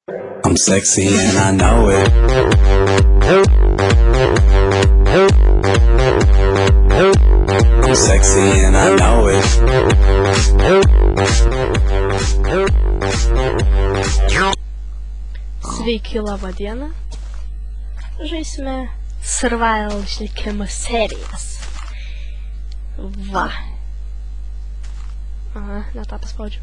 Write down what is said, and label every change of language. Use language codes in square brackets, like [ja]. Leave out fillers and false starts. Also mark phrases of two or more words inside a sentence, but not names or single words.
[en] I'm sexy and I know it. I'm sexy and I know it. [lt] Sveiki, laba diena. Žaisime Survival žaidimų serijas. Va. Aha, ne tą paspaudžiu.